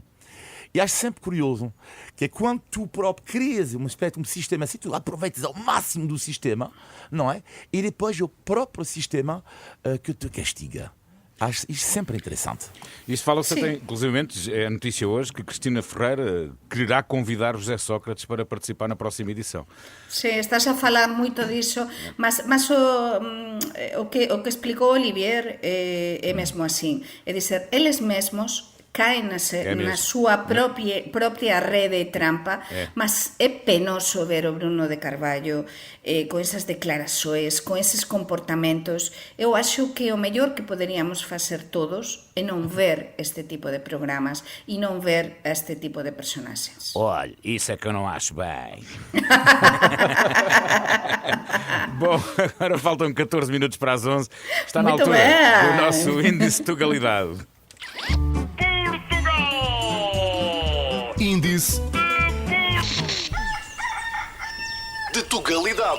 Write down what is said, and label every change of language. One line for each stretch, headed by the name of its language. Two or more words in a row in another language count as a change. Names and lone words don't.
Portuguese: E acho sempre curioso que é quando tu próprio crias um sistema assim, tu aproveitas ao máximo do sistema, não é? E depois é o próprio sistema que te castiga. Acho isto sempre interessante. Isto fala-se até, inclusivamente, é a notícia hoje, que Cristina Ferreira quererá convidar José Sócrates para participar na próxima edição.
Galician: Sí, estás a falar moito diso, mas o que explicou Olivier é mesmo así. É dizer, eles mesmos caen na súa propia rede trampa, mas é penoso ver o Bruno de Carballo con esas declarações, con eses comportamentos. Eu acho que o mellor que poderíamos facer todos é non ver este tipo de programas e non ver este tipo de personaxes.
Portuguese: Olha, isso é que eu não acho bem. Bom, agora faltam 14 minutos para as 11. Está na Muito altura bem. do nosso índice de Tugalidade. Índice de Tugalidade.